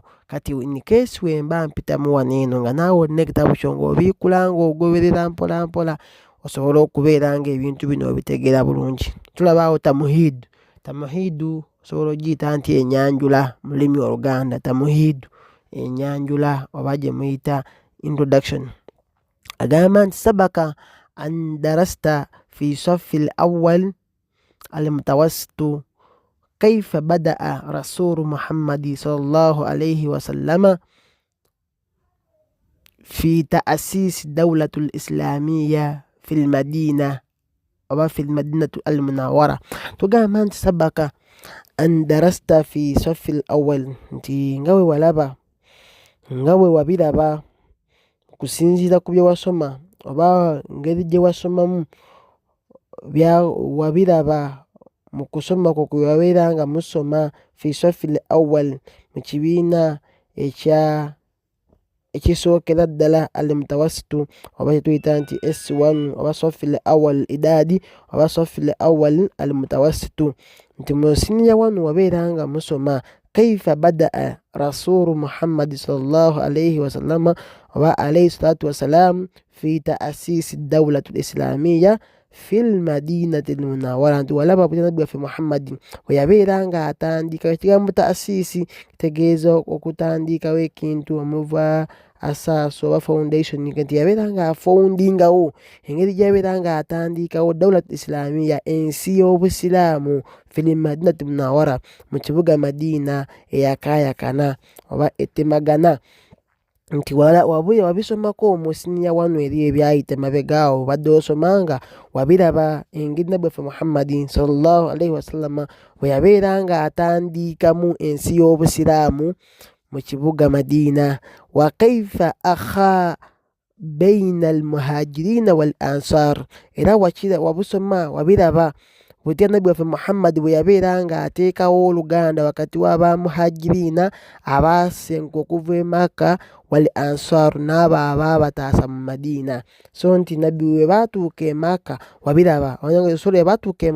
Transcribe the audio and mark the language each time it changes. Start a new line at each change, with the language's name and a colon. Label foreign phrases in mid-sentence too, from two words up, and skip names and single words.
Ganda: Kati
English: in case
Ganda: wemba mpitamu wano eno nga naawe olina ekitabo kyo ng'obiikula ng'ogoberera mpola mpola, osobola okubeera nga ebintu bino obitegeera bulungi. Tulaba awo tamuhidu. Tamuhidu osobola ogiyita nti enyanjula mu lulimi Oluganda. Tamuhidu enyanjula oba gye muyita introduction. Agamba nti
Arabic: سبق أن درست في الصف الأول المتوسط كيف بدأ رسول محمد صلى الله عليه وسلم في تأسيس دولة الإسلامية في المدينة oba في المدينة المنورة.
Ganda: Tugamba nti
Arabic: سبق أن درست في الصف الأول,
Ganda: nti nga bwe walaba, nga bwe wabiraba kusinziira ku bye wasoma oba ngeri gye wasomamu wabiraba mu kusoma kwo kwe wabeera nga musoma
Arabic: في الصف الأول,
Ganda: mu kibiina ekisookera ddala
Arabic: المتوسط
Ganda: oba kyetuyita nti S1 oba
Arabic: الصف الأول إعدادي
Ganda: oba
Arabic: الصف الأول المتوسط,
Ganda: nti mu siniya wano wabeera nga musoma
Arabic: كيف بدأ رسول محمد صلى الله عليه وسلم
Ganda: oba
Arabic: عليه الصلاة والسلام في تأسيس دولة الإسلامية في المدينة المنورة
Ganda: nti walaba butya nabbi waffe muhammadin bwe yabeera nga atandika ekigambo taasisi kitegeeza okutandikawo ekintu omuva asaaso oba foundation nti yabeera nga afoundingawo engeri gyabeera nga atandikawo
Arabic: دولة إسلامية
Ganda: ensi y'obusiraamu
Arabic: في المدينة منورة
Ganda: mu kibuga Madiina eyakaayakana oba etemagana nti wabisomako musiniya wano eri ebyayita mabegaawo badde osomanga wabiraba engeri nabbi waffe muhammadin
Arabic: صلى الله عليه وسلم
Ganda: bwe yabeera nga atandikamu ensi y'obusiraamu mu kibuga Madiina
Arabic: وكيف آخى بين المهاجرين والأنصار
Ganda: era wabusoma wabiraba butya nabbi waffe muhammadi bwe yabeera nga ateekawo oluganda wakati w'abamuhajirina abaasenguka okuva e Makka
Arabic: والأنصار
Ganda: n'abo abaabataasa mu Madiina so nti nabbi we baatuuka e Makka wabiraba we baatuuka e